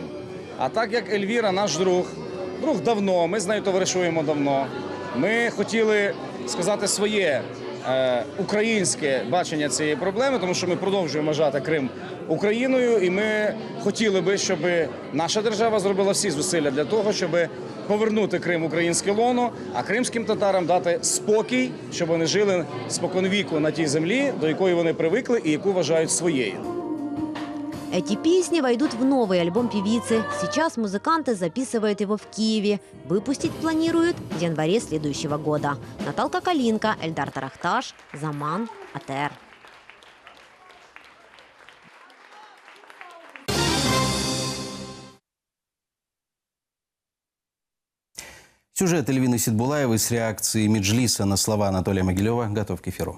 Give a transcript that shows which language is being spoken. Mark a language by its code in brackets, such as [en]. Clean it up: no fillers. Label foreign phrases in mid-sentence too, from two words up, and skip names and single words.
[uk] А так як Ельвіра наш друг давно, ми з нею товаришуємо давно, ми хотіли сказати своє українське бачення цієї проблеми, тому що ми продовжуємо вважати Крим Україною, і ми хотіли би, щоб наша держава зробила всі зусилля для того, щоб повернути Крим в українське лоно, а кримським татарам дати спокій, щоб вони жили споконвіку на тій землі, до якої вони привикли і яку вважають своєю. [ru] Эти песни войдут в новый альбом певицы. Сейчас музыканты записывают его в Киеве. Выпустить планируют в январе следующего года. Наталка Калинка, Эльдар Тарахташ, Заман, АТР. Сюжет Эльвины Сидбулаевой с реакцией Меджлиса на слова Анатолия Могилева готов к эфиру.